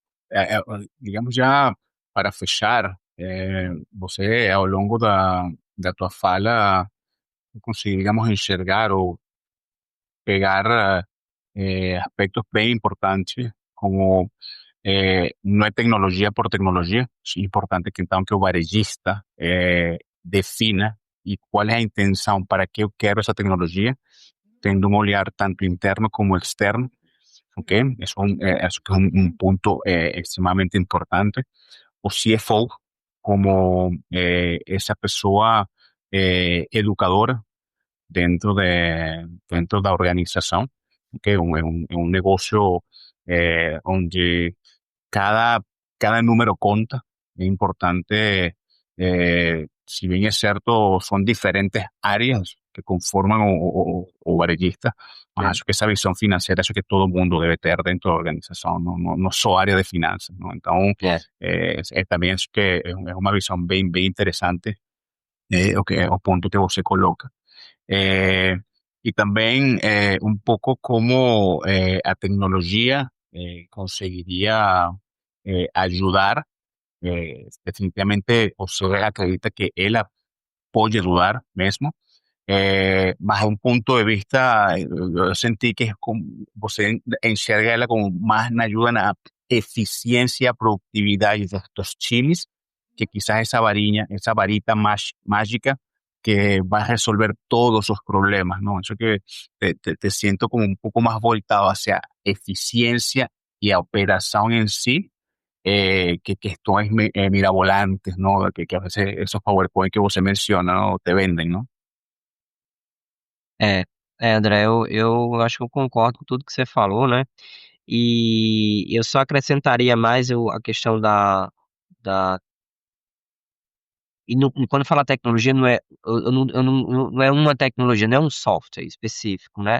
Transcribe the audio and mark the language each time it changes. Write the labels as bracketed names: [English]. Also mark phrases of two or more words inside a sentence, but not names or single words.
[Portuguese] Digamos já para fechar, você ao longo da tua fala, eu consegui, digamos, enxergar ou pegar aspectos bem importantes, como não é tecnologia por tecnologia, é importante que então que o varejista defina e qual é a intenção, para que eu quero essa tecnologia, tendo um olhar tanto interno como externo, ok? [Spanish] Eso que es un punto extremadamente importante. [Portuguese] O CFO como esa pessoa educadora dentro da organização, que é um negócio onde cada, cada número conta. [Spanish] Es importante, si bien es cierto, son diferentes áreas que conforman [Portuguese] o varellistas, mas acho que [Spanish] esa visión financiera, eso que todo mundo debe [Portuguese] ter dentro da organização, não só área de finanças, não? Então, É. também acho que é uma visão bem interessante, o ponto que você coloca. [Spanish] Eh, y también un poco cómo a tecnología conseguiría ayudar. Definitivamente, o sea, [Portuguese] acredita que él pode ajudar mesmo, mas um ponto de vista, eu senti que você enxerga ela como mais na ajuda na eficiência, produtividade destes times, que [Spanish] quizás essa varita mágica que va a resolver todos los problemas, ¿no? Eso que te siento como un poco más voltado hacia eficiencia y a operación en sí, que estos mirabolantes, ¿no? Que a veces esos PowerPoint que [Portuguese] você menciona, [Spanish] ¿no? Te venden, ¿no? [Portuguese] É, André, eu acho que eu concordo com tudo que você falou, né? E eu só acrescentaria mais a questão da quando fala tecnologia, não é, não é uma tecnologia, não é um software específico, né?